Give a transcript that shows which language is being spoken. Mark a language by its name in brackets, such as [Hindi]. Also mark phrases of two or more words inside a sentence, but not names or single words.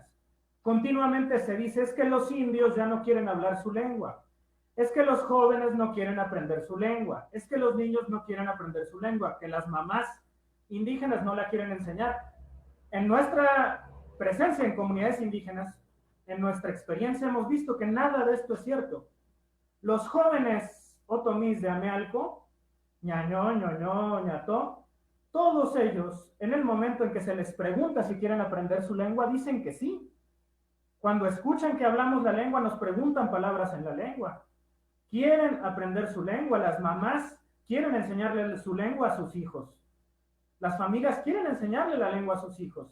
[Spanish] Continuamente se dice, es que los indios ya no quieren hablar su lengua, es que los jóvenes no quieren aprender su lengua, es que los niños no quieren aprender su lengua, que las mamás indígenas no la quieren enseñar. En nuestra presencia en comunidades indígenas, en nuestra experiencia, hemos visto que nada de esto es cierto. Los jóvenes otomís de Amealco, ñañó, ñoñó, ñató, todos ellos, en el momento en que se les pregunta si quieren aprender su lengua, dicen que sí. Cuando escuchan que hablamos la lengua, nos preguntan palabras en la lengua. quieren aprender su lengua, las mamás quieren enseñarle su lengua a sus hijos, las familias quieren enseñarle la lengua a sus hijos.